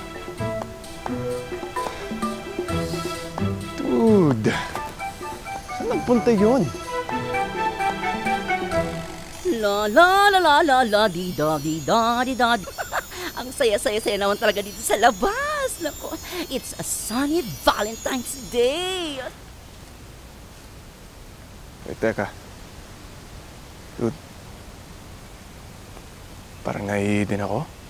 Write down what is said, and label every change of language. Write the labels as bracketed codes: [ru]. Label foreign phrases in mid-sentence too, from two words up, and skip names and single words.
[en] Dude! [tl] Saan nagpunta yun? La la la la la la di da di da di da. Ang saya-saya-saya naman talaga dito sa labas. Nako, [en] it's a sunny Valentine's Day. Wait, [tl] teka. Dude. Parang naiihi din ako.